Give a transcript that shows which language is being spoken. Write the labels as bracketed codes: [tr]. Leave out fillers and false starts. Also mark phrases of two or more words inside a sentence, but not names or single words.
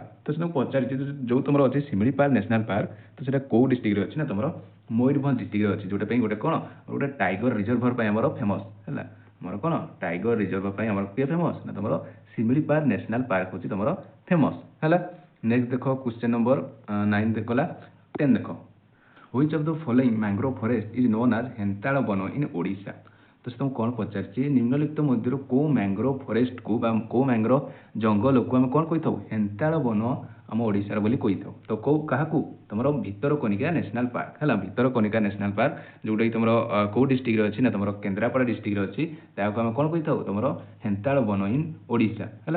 [or] ତ ସେ ତୁମକୁ ପଚାରିଛି ଯେଉଁ ତୁମର ଅଛି ଶିମିଳିପାଳ ନ୍ୟାସନାଲ୍ ପାର୍କ ତ ସେଇଟା କେଉଁ ଡିଷ୍ଟ୍ରିକ୍ଟରେ ଅଛି ନା ତୁମର ମୟୂରଭଞ୍ଜ ଡିଷ୍ଟ୍ରିକ୍ଟରେ ଅଛି ଯେଉଁଟା ପାଇଁ ଗୋଟେ କ'ଣ ଗୋଟେ [en] tiger reserve [or] ପାଇଁ ଆମର ଫେମସ୍ ହେଲା ଆମର କ'ଣ [en] tiger reserve [or] ପାଇଁ ଆମର କିଏ ଫେମସ୍ ନା ତୁମର ଶିମିଳିପାଳ ନ୍ୟାସନାଲ୍ ପାର୍କ ହେଉଛି ତୁମର ଫେମସ୍ ହେଲା। ନେକ୍ସଟ ଦେଖ [en] question number [or] 9 ଗଲା 10 ଦେଖ [en] Which of the following mangrove forest is known as [or] ହେନ୍ତାଳ ବନ in ଓଡ଼ିଶା। ତ ସେ ତୁମକୁ କ'ଣ ପଚାରିଛି ନିମ୍ନଲିଖିତ ମଧ୍ୟରୁ କେଉଁ [en] mangrove forest [or] ବା କେଉଁ ମ୍ୟାଙ୍ଗ୍ରୋଭ ଜଙ୍ଗଲକୁ ଆମେ କ'ଣ କହିଥାଉ ହେନ୍ତାଳ ବନ ଆମ ଓଡ଼ିଶାର ବୋଲି କହିଥାଉ। ତ କାହାକୁ ତୁମର ଭିତରକନିକା ନ୍ୟାସନାଲ୍ ପାର୍କ ହେଲା ଭିତରକନିକା ନ୍ୟାସନାଲ୍ ପାର୍କ ଯେଉଁଟାକି ତୁମର କେଉଁ ଡିଷ୍ଟ୍ରିକ୍ଟରେ ଅଛି ନା ତୁମର କେନ୍ଦ୍ରାପଡ଼ା ଡିଷ୍ଟ୍ରିକ୍ଟରେ ଅଛି ତାହାକୁ ଆମେ କ'ଣ କହିଥାଉ ତୁମର ହେନ୍ତାଳ ବନ ଇନ୍ ଓଡ଼ିଶା ହେଲା।